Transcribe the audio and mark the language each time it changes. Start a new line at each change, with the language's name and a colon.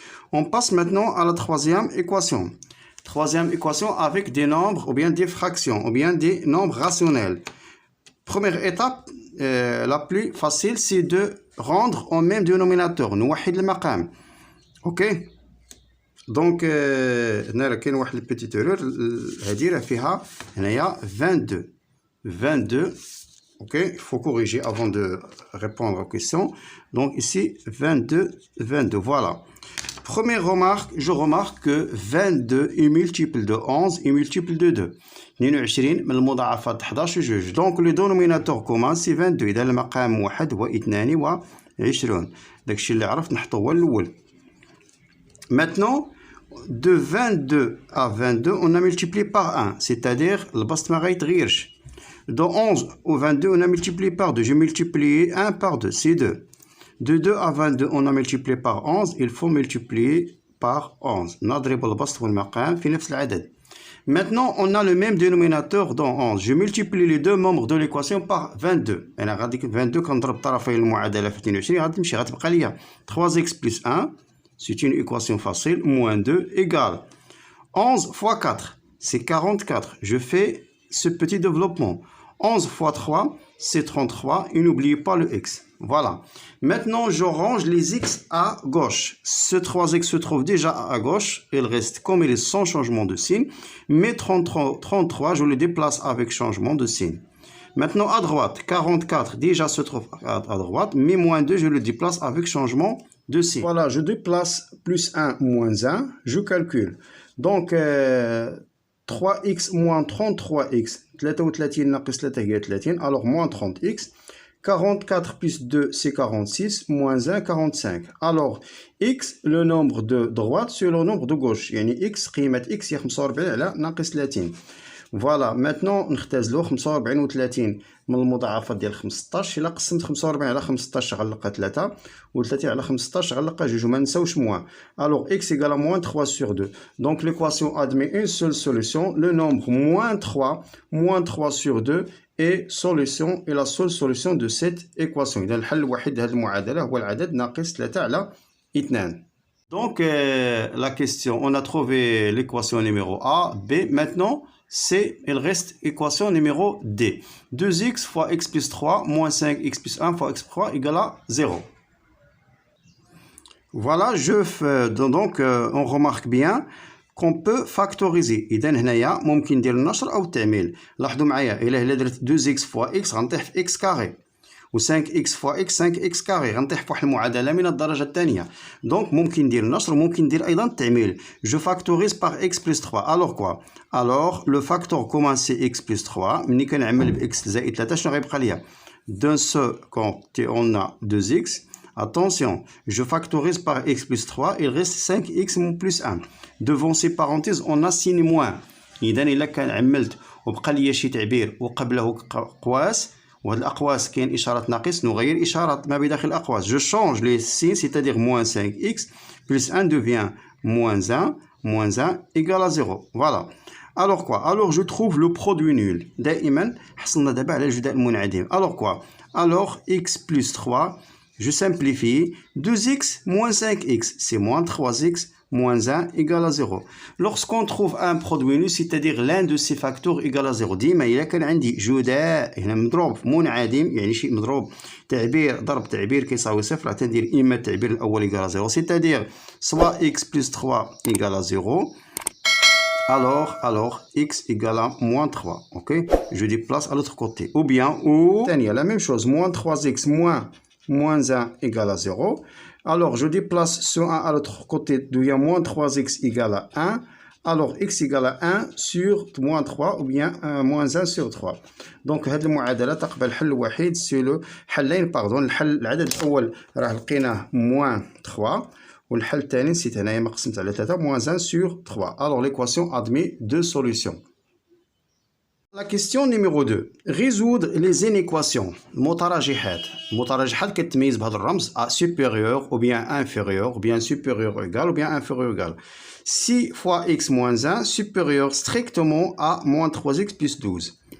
French: On passe maintenant à la troisième équation. Troisième équation avec des nombres ou bien des fractions ou bien des nombres rationnels. Première étape, la plus facile, c'est de rendre au même dénominateur.
Arabic: نوحد المقام. Ok? Donc, هنا كاين واحد البيتيت ايرور. هذه راه فيها هنايا 22. 22. Ok?
French: Il faut corriger avant de répondre aux questions. Donc ici, 22. Voilà. Première remarque, je remarque que 22 est multiple de 11 et multiple de 2.
Arabic: 22 من المضاعفات 11 و 2.
French: Donc le dénominateur commun c'est 22.
Arabic: إذا المقام واحد هو 22. داكشي اللي عرفت نحطو هو الأول.
French: Maintenant, de 22 à 22, on a multiplié par 1.
Arabic: C'est-à-dire, البسط ما غيتغيرش.
French: De 11 au 22, on a multiplié par 2. J'ai multiplié 1 par 2, c'est 2. De 2 à 22, on a multiplié par 11. Il faut multiplier par 11.
Arabic: نضرب البسط والمقام في نفس العدد.
French: Maintenant, on a le même dénominateur dans 11. Je multiplie les deux membres de l'équation par 22.
Arabic: أنا غادي 22 كنضرب طرفي المعادلة في 22 غتمشي غتبقى ليا
French: 3x plus 1. C'est une équation facile. Moins 2 égale 11 fois 4. C'est 44. Je fais ce petit développement. 11 fois 3, c'est 33. Et n'oubliez pas le x. Voilà. Maintenant, je range les x à gauche. Ce 3x se trouve déjà à gauche. Il reste comme il est sans changement de signe. Mais 33, je le déplace avec changement de signe. Maintenant, à droite, 44 déjà se trouve à droite, mais moins 2, je le déplace avec changement de signe. Voilà, je déplace plus 1, moins 1, je calcule. Donc, 3x moins 33x,
Arabic: 33 ناقص 3 هي 30,
French: alors moins 30x. 44 plus 2, c'est 46, moins 1, 45. Alors, x, le nombre de droite sur le nombre de gauche.
Arabic: يعني x, قيمة x هي 45 على ناقص 30. فوالا ماتنون نختزلو 45 و 30 من المضاعفات ديال 15. الا قسمت 45 على 15 غنلقى 3 و 30 على 15 غنلقى 2 وما نساوش موان.
French: Alors x égale à moins 3 sur 2. Donc l'équation admet une seule solution, le nombre moins 3 sur 2 est solution et la seule solution de cette équation.
Arabic: إذا الحل الوحيد لهذه المعادلة هو العدد ناقص 3 على 2.
French: Donc la question, on a trouvé l'équation numéro A, B. Maintenant, il reste équation numéro D. 2x fois x plus 3 moins 5x plus 1 fois x plus 3 égale à 0. Voilà, donc on remarque bien qu'on peut factoriser.
Arabic: إذا هنايا ممكن ندير النشر أو التعميل. لاحظوا معايا إلا درت
French: 2x fois x
Arabic: غنطيح في x كاري. و
French: 5x fois x
Arabic: 5x كاري غنطيح في واحد المعادلة من الدرجة الثانية. دونك ممكن ندير النشر وممكن ندير أيضا التعميل.
French: Je factorise par x plus 3. Alors quoi? Alors le facteur commun c'est x plus 3.
Arabic: ملي كنعمل ب x زائد 3 شنو غيبقى ليا؟
French: D'un seul côté on a 2x. Attention, je factorise par x plus 3, il reste 5x plus 1. Devant ces parenthèses, on a signe moins.
Arabic: إذا إلا كان عملت وبقى لي شي تعبير وقبله قواس وهاد الأقواس كاين إشارة ناقص نغير إشارة ما بداخل الأقواس.
French: Je change les signes, c'est-à-dire moins 5x plus 1 devient moins 1 égale à 0. Voilà. Alors quoi? Alors je trouve le produit nul.
Arabic: دائما حصلنا دابا على الجداء المنعدم.
French: Alors quoi? Alors x plus 3. Je simplifie, 2x moins 5x, c'est moins 3x moins 1 égale à 0. Lorsqu'on trouve un produit nul, c'est-à-dire l'un de ces facteurs égale à 0,
Arabic: ديما إلا كان عندي جداء هنا مضروب في منعدم يعني شيء مضروب تعبير ضرب تعبير كيساوي صفر راح تندير إما التعبير الأول
French: égale à 0, c'est-à-dire soit x plus 3 égale à 0, alors x égale à moins 3, ok? Je déplace à l'autre côté. Ou bien, la même chose, moins 3x moins 1 égale à 0. Alors, je déplace ce 1 à l'autre côté, d'où il y a moins 3x égale à 1. Alors, x égale à 1 sur moins 3 ou bien moins 1 sur 3.
Arabic: Donc, هذه المعادلة تقبل الحل الوحيد سي لو حلين باردون. العدد الأول راه لقيناه
French: moins 3
Arabic: والحل الثاني نسيت هنايا ما قسمت على 3
French: moins 1 sur 3. Alors, l'équation admet deux solutions. La question numéro 2. Résoudre les inéquations.
Arabic: المتراجحات كتميز بهذا الرمز
French: à supérieur ou bien inférieur ou bien supérieur égal ou bien inférieur égal. 6 fois x moins 1 supérieur strictement à moins 3x plus 12.